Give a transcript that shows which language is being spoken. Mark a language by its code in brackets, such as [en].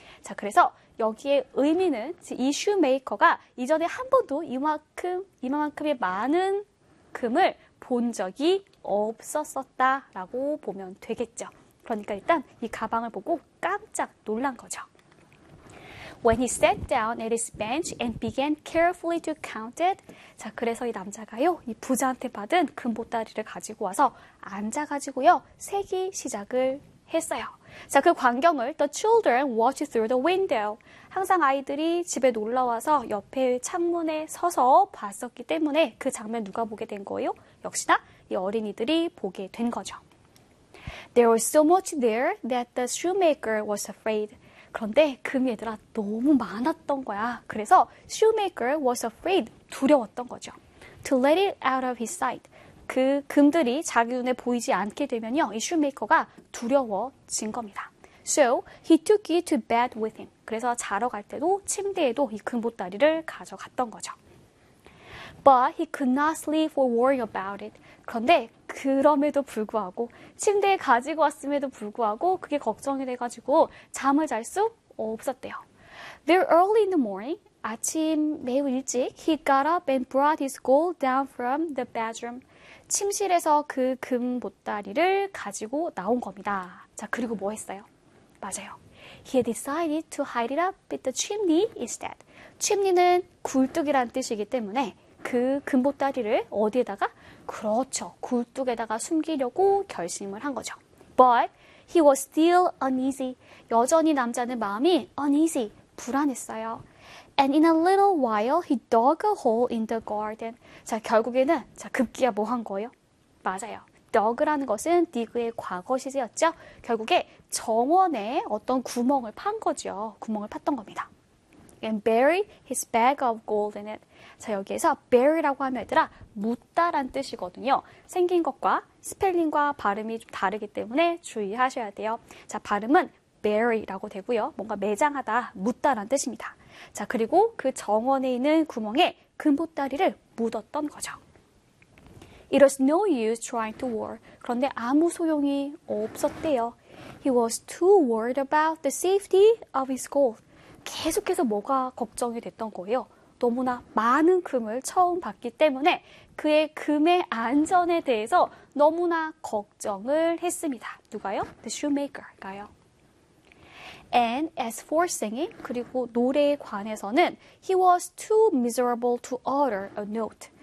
[ko] 자, 그래서 여기에 의미는 이슈 메이커가 이전에 한 번도 이만큼의 많은 금을 본 적이 없었었다라고 보면 되겠죠. 그러니까 일단 이 가방을 보고 깜짝 놀란 거죠. [en] When he sat down at his bench and began carefully to count it. [ko] 자, 그래서 이 남자가요, 이 부자한테 받은 금보따리를 가지고 와서 앉아가지고요, 세기 시작을 했어요. 자, 그 광경을 [en] The children watched through the window. [ko] 항상 아이들이 집에 놀러 와서 옆에 창문에 서서 봤었기 때문에 그 장면 누가 보게 된 거예요? 역시나 이 어린이들이 보게 된 거죠. [en] There was so much there that the shoemaker was afraid. [ko] 그런데 금 얘들아 너무 많았던 거야. 그래서 [en] shoemaker was afraid, [ko] 두려웠던 거죠. [en] To let it out of his sight. [ko] 그 금들이 자기 눈에 보이지 않게 되면요, 이 shoemaker가 두려워진 겁니다. [en] So he took it to bed with him. [ko] 그래서 자러 갈 때도 침대에도 이 금보따리를 가져갔던 거죠. [en] But he could not sleep for worrying about it. [ko] 그런데 그럼에도 불구하고 침대에 가지고 왔음에도 불구하고 그게 걱정이 돼가지고 잠을 잘수 없었대요. [en] Very early in the morning, [ko] 아침 매우 일찍, [en] he got up and brought his gold down from the bedroom. [ko] 침실에서 그금 보따리를 가지고 나온 겁니다. 자, 그리고 뭐 했어요? 맞아요. [en] He had decided to hide it up at the chimney instead. [ko] 침니는 굴뚝이란 뜻이기 때문에 그 금보따리를 어디에다가? 그렇죠. 굴뚝에다가 숨기려고 결심을 한 거죠. [en] But he was still uneasy. [ko] 여전히 남자는 마음이 [en] uneasy, [ko] 불안했어요. [en] And in a little while, he dug a hole in the garden. [ko] 자, 결국에는, 자, 급기야 뭐한 거예요? 맞아요. dug라는 것은 dig의 과거 시제였죠. 결국에 정원에 어떤 구멍을 판 거죠. 구멍을 팠던 겁니다. [en] And bury his bag of gold in it. [ko] 자, 여기에서 bury라고 하면 얘들아, 묻다란 뜻이거든요. 생긴 것과 스펠링과 발음이 좀 다르기 때문에 주의하셔야 돼요. 자, 발음은 bury라고 되고요. 뭔가 매장하다, 묻다란 뜻입니다. 자, 그리고 그 정원에 있는 구멍에 금보따리를 묻었던 거죠. [en] It was no use trying to worry. [ko] 그런데 아무 소용이 없었대요. [en] He was too worried about the safety of his gold. [ko] 계속해서 뭐가 걱정이 됐던 거예요? 너무나 많은 금을 처음 봤기 때문에 그의 금의 안전에 대해서 너무나 걱정을 했습니다. 누가요? [en] The shoemaker가요. And as for singing, [ko] 그리고 노래에 관해서는 [en] he was too miserable to utter a note.